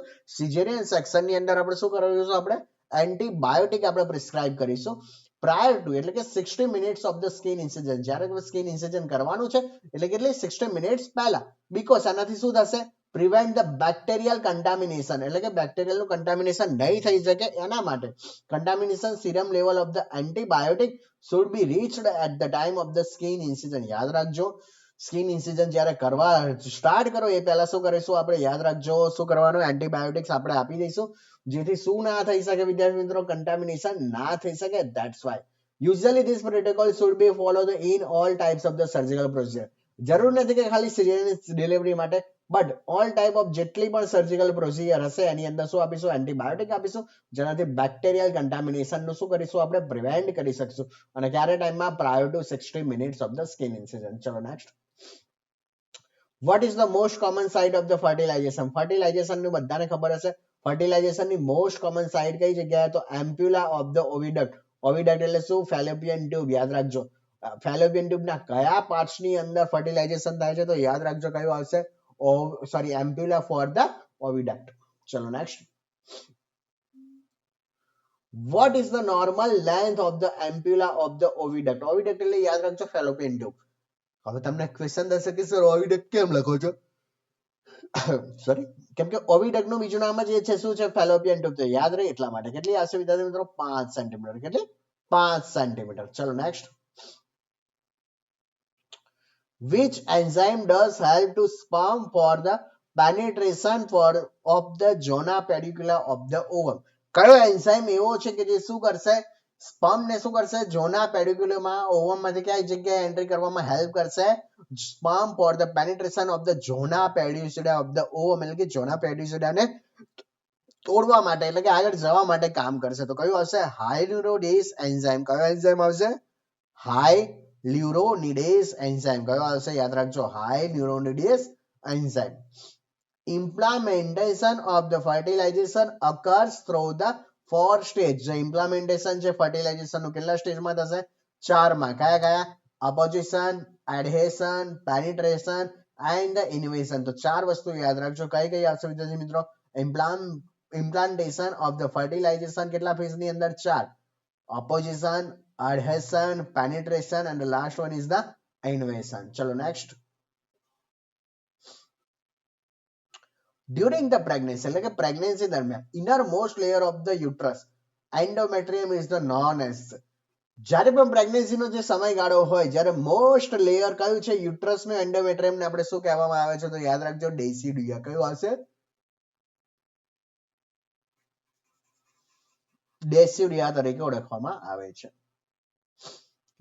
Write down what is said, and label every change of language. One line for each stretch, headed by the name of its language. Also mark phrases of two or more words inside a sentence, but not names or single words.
Gujarati: સિઝેરિયન સેક્શનની અંદર આપણે શું કરીશું? આપણે એન્ટીબાયોટિક આપણે પ્રિસ્ક્રાઇબ કરીશું
English: prior to
Gujarati: એટલે કે
English: 60 minutes of the skin incision.
Gujarati: જ્યારે
English: skin incision
Gujarati: કરવાનું છે એટલે કેટલી 60 મિનિટ્સ પહેલા.
English: because
Gujarati: આનાથી શું થશે?
English: prevent the bacterial contamination
Gujarati: એટલે કે બેક્ટેરિયલનું કન્ટામિનેશન નહીં થઈ શકે એના માટે
English: contamination serum level of the antibiotic should be reached at the time of the skin incision.
Gujarati: યાદ રાખજો
English: skin incision
Gujarati: જ્યારે કરવા સ્ટાર્ટ કરો એ પહેલા શું કરીશું આપણે? યાદ રાખજો શું કરવાનું? એન્ટીબાયોટિક્સ આપણે આપી દઈશું જેથી શું ના થઈ શકે વિદ્યાર્થી મિત્રો? કન્ટામિનેશન ના થઈ શકે.
English: that's why usually this protocol should be followed in all types of the surgical procedure.
Gujarati: જરૂર નથી કે ખાલી
English: caesarean delivery
Gujarati: માટે
English: but all type of
Gujarati: જેટલી પણ
English: surgical procedure
Gujarati: હશે એની અંદર શું આપીશું? એન્ટીબાયોટિક આપીશું જેનાથી બેક્ટેરિયલ કન્ટામિનેશનનું શું કરીશું? આપણે પ્રિવેન્ટ કરી શકશું. અને ક્યારે ટાઈમમાં?
English: prior to 60 minutes of the skin incision. ચલો next. What is the most common site of the fertilization?
Gujarati: ફર્ટિલાઇઝેશન નું બધાને ખબર હશે. ફર્ટિલાઇઝેશન ની
English: most common site
Gujarati: કઈ જગ્યાએ?
English: તો ampulla of the oviduct. oviduct
Gujarati: એટલે શું?
English: fallopian tube.
Gujarati: યાદ રાખજો
English: fallopian tube
Gujarati: ના કયા પાર્ટ્સ ની અંદર ફર્ટિલાઇઝેશન થાય છે? તો યાદ રાખજો કયું આવશે?
English: ampulla for the oviduct.
Gujarati: ચલો નેક્સ્ટ.
English: What is the normal length of the ampulla of the oviduct?
Gujarati: ઓવિડક્ટ એટલે યાદ રાખજો
English: fallopian tube.
Gujarati: હવે તમને ક્વેશ્ચન થશે કે સર ઓવિડક્ટ કેમ લખો છો? સોરી કેમ કે ઓવિડક્ટ નું બીજું નામ જ એ છે શું છે?
English: fallopian tube.
Gujarati: તો યાદ રહે એટલા માટે. કેટલી આવશે વિદ્યાર્થી મિત્રો? 5 સેન્ટીમીટર. કેટલી? 5 સેન્ટીમીટર. ચલો નેક્સ્ટ.
English: Which enzyme does help to sperm for the penetration of the zona pedicula of the ovum?
Gujarati: કયો એન્ઝાઇમ એવો છે કે જે શું કરશે? સ્પર્મ ને શું કરશે? ઝોના પેડિક્યુલમાં ઓવમ માંથી કઈ જગ્યાએ એન્ટ્રી કરવામાં હેલ્પ કરશે?
English: sperm for the penetration of the zona pedicula of the ovum
Gujarati: એટલે કે ઝોના પેડિક્યુલાને તોડવા માટે એટલે કે આગળ જવા માટે કામ કરશે. તો કયું આવશે?
English: hyaluronidase enzyme.
Gujarati: કયો એન્ઝાઇમ આવશે?
English: hyaluronidase enzyme.
Gujarati: કયો આવશે? યાદ રાખજો
English: hyaluronidase enzyme. Implementation of the fertilization occurs through the 4 stage.
Gujarati: જો
English: implementation છે fertilization
Gujarati: નું કેટલા સ્ટેજમાં થશે? 4 માં. કયા કયા?
English: apposition, adhesion, penetration and the invasion.
Gujarati: તો 4 વસ્તુ યાદ રાખજો. કઈ કઈ આવશે વિદ્યાર્થી મિત્રો?
English: implantation of the fertilization
Gujarati: કેટલા ફેઝ ની અંદર? 4.
English: opposition, adhesion, penetration and the last one is the invasion. ચલો next. During the pregnancy
Gujarati: એટલે કે પ્રેગ્નન્સી દરમિયાન
English: inner most layer of the uterus endometrium is the known as.
Gujarati: જ્યારે પણ પ્રેગ્નન્સી નો જે સમયગાળો હોય જ્યારે
English: most layer
Gujarati: કયું છે? યુટ્રસ નું એન્ડોમેટ્રિયમ ને આપણે શું કહેવામાં આવે છે? તો યાદ રાખજો ડેસિડુઆ. કયું આવશે? ડેસિડુઆ તરીકે ઓળખવામાં આવે છે.